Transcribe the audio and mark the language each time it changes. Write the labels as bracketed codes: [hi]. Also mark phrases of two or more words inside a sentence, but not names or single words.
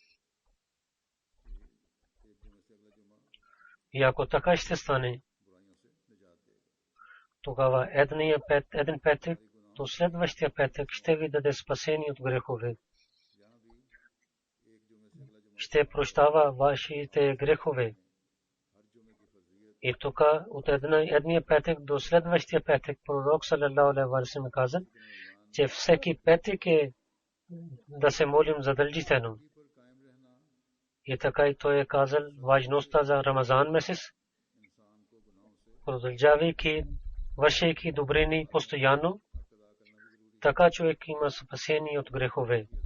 [bg] И ако така ще стане, тогава един петък до следващия петък ще ви даде спасение от грехове. Ще прощава вашите грехове. И тук от едния петък до следващия петък пророк [ar] صلى الله عليه وسلم [bg] каза, че всеки петък е да се молим задължително. И така и той е казал важността за Рамазан месец, продължавайки, вършейки добрини постоянно, така човек има спасение от грехове.